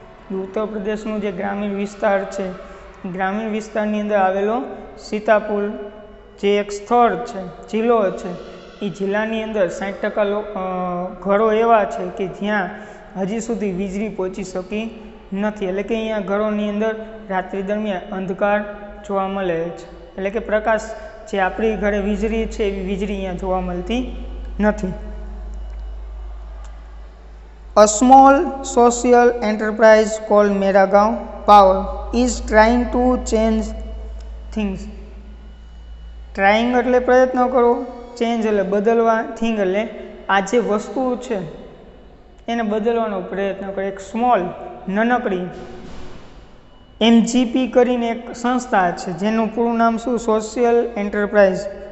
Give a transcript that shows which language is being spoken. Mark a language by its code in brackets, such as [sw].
[gu] ઉત્તર પ્રદેશનું જે ગ્રામીણ વિસ્તાર છે, ગ્રામીણ વિસ્તારની અંદર આવેલો સીતાપુર જે એક સ્થળ છે, જિલ્લો છે, એ જિલ્લાની અંદર 60% ઘરો એવા છે કે જ્યાં હજી સુધી વીજળી પહોંચી શકી નથી. એટલે કે અહીંયા ઘરોની અંદર રાત્રિ દરમિયાન અંધકાર જોવા મળે છે, એટલે કે પ્રકાશ જે આપણી ઘરે વીજળી છે એવી વીજળી અહીંયા જોવા મળતી નથી. [en] A small social enterprise called Meragaon Power is trying to change things. [gu] Trying એટલે પ્રયત્ન કરો, ચેન્જ એટલે બદલવા, થિંગ એટલે આ જે વસ્તુ છે એને બદલવાનો પ્રયત્ન કરે. એક સ્મોલ નાનકડી MGP કરીને એક સંસ્થા છે જેનું પૂરું નામ શું, સોશિયલ એન્ટરપ્રાઇઝ.